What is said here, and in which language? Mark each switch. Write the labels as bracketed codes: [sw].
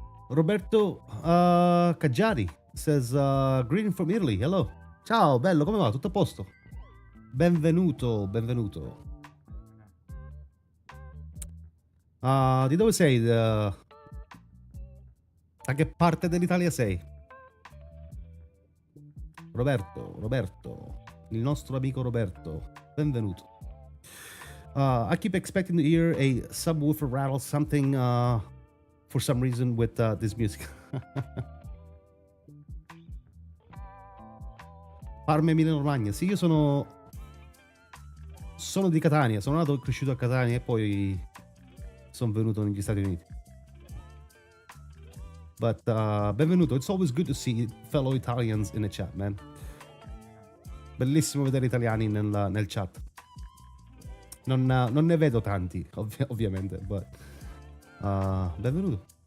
[en] Roberto Caggiari says, greeting from Italy. Hello. [it] Ciao, bello, come va? Tutto a posto? Benvenuto, benvenuto. Di dove sei? Da che parte dell'Italia sei? Roberto, il nostro amico Roberto. Benvenuto. [en] I keep expecting to hear a subwoofer rattle something for some reason with this music. [it] Parma Emilia-Romagna. Sì, io sono di Catania, sono nato e cresciuto a Catania e poi sono venuto negli Stati Uniti. [en] But benvenuto. It's always good to see fellow Italians in the chat, man. [it] Bellissimo vedere italiani nel chat. Non ne vedo tanti, ovviamente, [en] but [it] benvenuto.